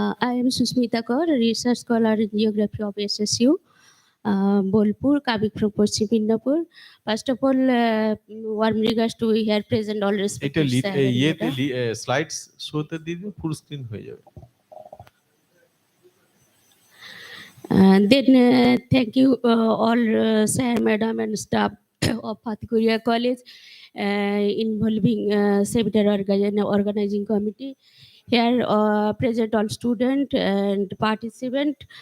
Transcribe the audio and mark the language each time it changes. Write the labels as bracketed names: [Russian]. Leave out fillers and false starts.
[English] I am Susmita Kaur, a research scholar in geography of SSU, Bolpur, coming from Paschim Midnapur. First of all, warm regards to here present all [Bangla] এটা [English] respected sir and [Bangla] ইয়েতে [English] madam. [Bangla] Slides শোতে দিয়ে দিন, full screen হয়ে যাবে। [English] Then thank you all sir, madam and staff of FATEPURIA College involving seminar organizing committee. Here present all student and participant.